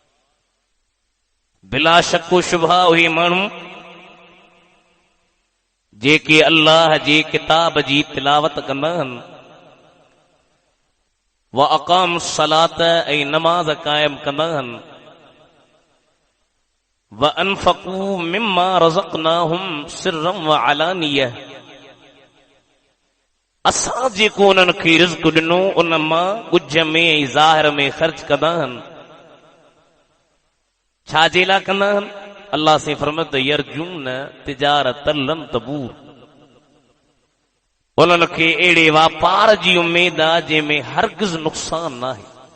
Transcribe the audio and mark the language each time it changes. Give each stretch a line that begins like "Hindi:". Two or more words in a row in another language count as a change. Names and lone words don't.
Sindhi: बिला शक व शुबहा उहे माण्हू जेके अल्लाह जे किताब जी तिलावत कंदा आहिनि
Arabic: وأقام الصلاة
Sindhi: ऐं नमाज़ क़ाइम कंदा आहिनि
Arabic: وأنفقوا مما رزقناهم سرا وعلانية,
Sindhi: असां जेको उन्हनि खे रिज़्क़ ॾिनो उन मां ॻुझ में ऐं ज़ाहिर में ख़र्च कंदा आहिनि। छाजे लाइ कंदा आहिनि? अल्लाह से फरमायो
Arabic: يرجون تجارة لن تبور,
Sindhi: उन्हनि खे अहिड़े वापार जी उमेद आहे जंहिंमें हरगिज़ नुक़सान न आहे।